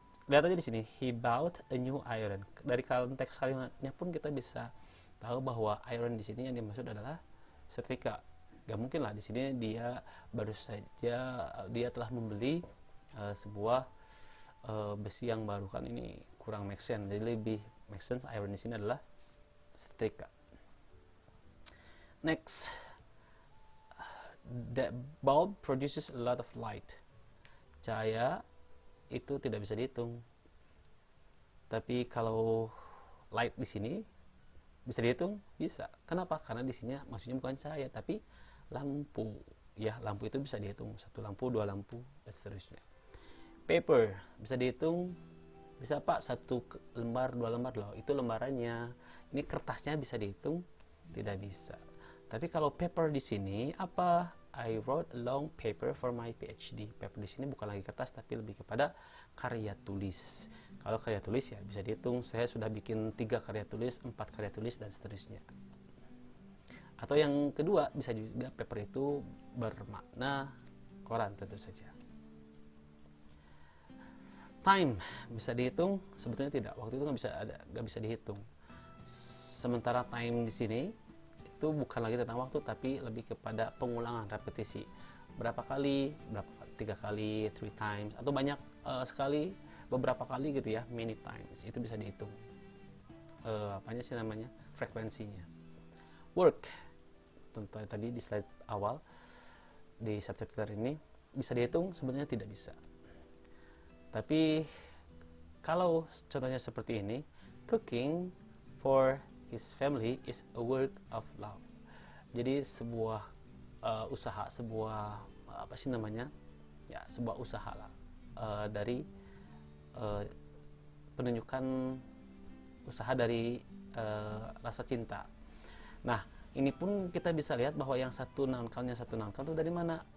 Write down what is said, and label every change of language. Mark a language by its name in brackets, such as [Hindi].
[Indonesian] Lihat aja di sini, [English] he bought a new iron. [Indonesian] Dari konteks kalimatnya pun kita bisa tahu bahwa iron di sini yang dimaksud adalah setrika. Gak mungkin lah di sini dia baru saja dia telah membeli sebuah besi yang baru, kan ini kurang make sense. Jadi lebih make sense iron di sini adalah setrika. [English] Next, the bulb produces a lot of light. [Indonesian] Cahaya itu tidak bisa dihitung. Tapi kalau light di sini bisa dihitung? Bisa. Kenapa? Karena di sini maksudnya bukan cahaya tapi lampu. Ya, lampu itu bisa dihitung. 1 lampu, 2 lampu, dan seterusnya. Paper bisa dihitung? Bisa Pak, 1 lembar, 2 lembar loh. Itu lembarannya. Ini kertasnya bisa dihitung? Tidak bisa. Tapi kalau paper di sini apa [English] I wrote a long paper for my PhD. [Indonesian] Paper di sini bukan lagi kertas tapi lebih kepada karya tulis. Kalau karya tulis ya bisa dihitung, saya sudah bikin 3 karya tulis, 4 karya tulis dan seterusnya. Atau yang kedua bisa juga paper itu bermakna koran tentu saja. Time bisa dihitung, sebetulnya tidak. Waktu itu nggak bisa dihitung. Sementara time di sini itu bukan lagi tentang waktu tapi lebih kepada pengulangan, repetisi. Berapa kali, 3 kali, [English] 3 times, [Indonesian] atau banyak sekali, beberapa kali gitu ya, [English] many times. [Indonesian] Itu bisa dihitung. Apanya sih namanya? Frekuensinya. Work, tentu tadi di slide awal, di subchapter ini bisa dihitung, sebenarnya tidak bisa. Tapi kalau contohnya seperti ini, [English] cooking for his family is a work of love. [Indonesian] Jadi sebuah usaha, sebuah apa sih namanya? Ya, sebuah usaha lah dari penunjukan usaha dari rasa cinta. Nah, ini pun kita bisa lihat bahwa yang satu noun count, yang satu noun count itu dari mana?